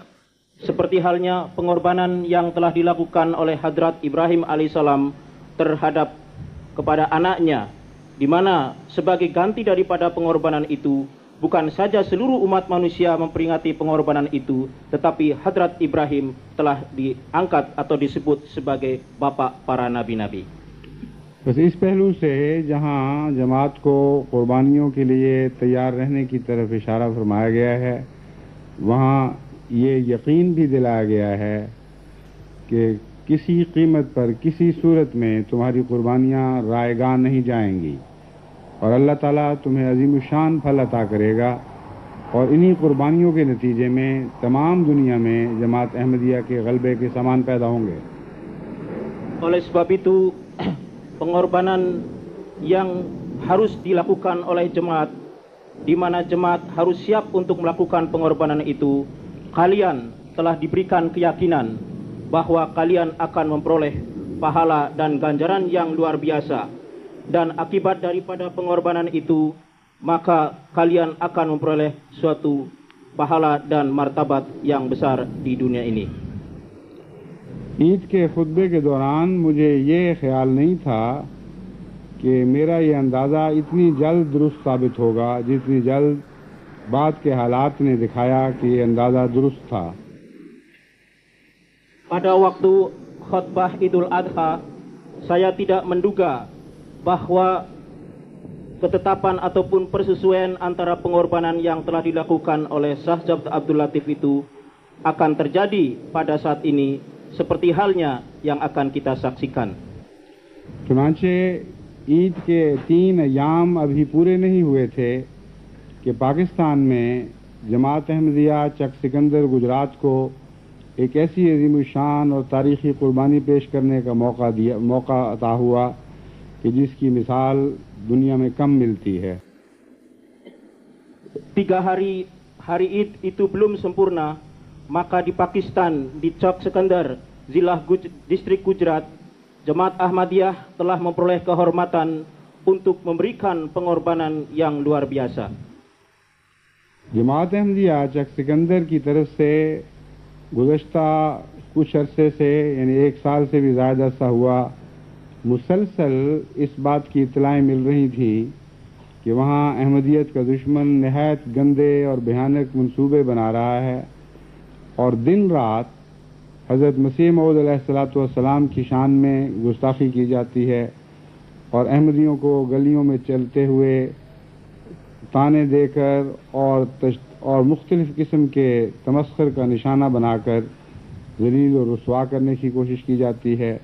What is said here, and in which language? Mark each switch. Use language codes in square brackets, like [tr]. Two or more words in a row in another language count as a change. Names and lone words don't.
[id] Seperti halnya pengorbanan yang telah dilakukan oleh Hadrat Ibrahim alaihissalam terhadap kepada anaknya, di mana sebagai ganti daripada pengorbanan itu, bukan saja seluruh umat manusia memperingati pengorbanan itu, tetapi Hadrat Ibrahim telah diangkat atau disebut sebagai bapak para nabi-nabi. [ur] بس اس پہلو سے جہاں جماعت کو قربانیوں کے لیے تیار رہنے کی طرف اشارہ فرمایا گیا ہے، وہاں یہ یقین بھی دلایا گیا ہے کہ کسی قیمت پر کسی صورت میں تمہاری قربانیاں رائیگاں نہیں جائیں گی، اور اللہ تعالیٰ تمہیں عظیم الشان پھل عطا کرے گا، اور انہی قربانیوں کے نتیجے میں تمام دنیا میں جماعت احمدیہ کے غلبے کے سامان پیدا ہوں گے. [id] Oleh sebab itu, pengorbanan yang harus dilakukan oleh jemaat, di mana jemaat harus siap untuk melakukan pengorbanan itu, kalian telah diberikan keyakinan bahwa kalian akan memperoleh pahala dan ganjaran yang luar biasa, dan akibat daripada pengorbanan itu, maka kalian akan memperoleh suatu pahala dan martabat yang besar di dunia ini. [ur] عید کے خطبے کے دوران مجھے یہ خیال نہیں تھا کہ میرا یہ اندازہ اتنی جلد درست ثابت ہوگا جتنی جلد بعد کے حالات نے دکھایا کہ یہ اندازہ درست تھا. [id] Pada waktu khutbah Idul Adha, saya tidak menduga bahwa ketetapan ataupun persesuaian antara pengorbanan yang telah dilakukan oleh Syekh Jabr Abdul Latif itu akan terjadi pada saat ini, seperti halnya yang akan kita saksikan. [ur] چنانچہ عید کے 3 ایام ابھی پورے نہیں ہوئے تھے کہ پاکستان میں جماعت احمدیہ چک سکندر گجرات کو ایک ایسی عظیم الشان اور تاریخی قربانی پیش کرنے کا موقع عطا ہوا کہ جس کی مثال دنیا میں کم ملتی ہے. [id] 3 hari Id itu belum sempurna, maka di Pakistan, di Chok Sekander, Zilah Distrik Gujarat, Jemaat Ahmadiyah telah memperoleh kehormatan untuk memberikan pengorbanan yang luar biasa. [ur] جماعت احمدیہ چک سکندر کی طرف سے گزشتہ کچھ عرصے سے، یعنی 1 سال سے بھی زیادہ عرصہ ہوا، مسلسل اس بات کی اطلاعیں مل رہی تھیں کہ وہاں احمدیت کا دشمن نہایت گندے اور بھیانک منصوبے بنا رہا ہے، اور دن رات حضرت مسیح موعود [ar] علیہ السلام [ur] کی شان میں گستاخی کی جاتی ہے، اور احمدیوں کو گلیوں میں چلتے ہوئے تانے دے کر اور مختلف قسم کے تمسخر کا نشانہ بنا کر ذلیل و رسوا کرنے کی کوشش کی جاتی ہے.